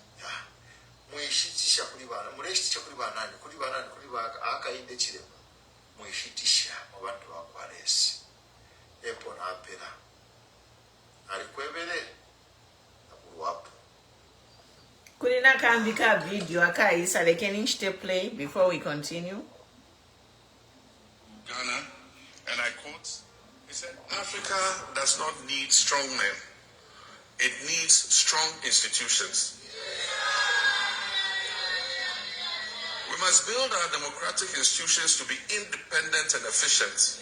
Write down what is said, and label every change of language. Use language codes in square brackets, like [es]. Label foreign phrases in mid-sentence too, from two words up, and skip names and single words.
[bem] Mweshitisha kulibana. Mweshitisha kulibana. Kulibana Hakainde Hichilema. Mweshitisha wabantu wakwalesi. Epo na apela. Alikwebele. Wapu. Kulina kambika video akaisa lekeni nchite [en] play before we continue. Ghana, and I quote, he said, Africa does not need strong men. It needs strong institutions. We must build our democratic institutions to be independent and efficient.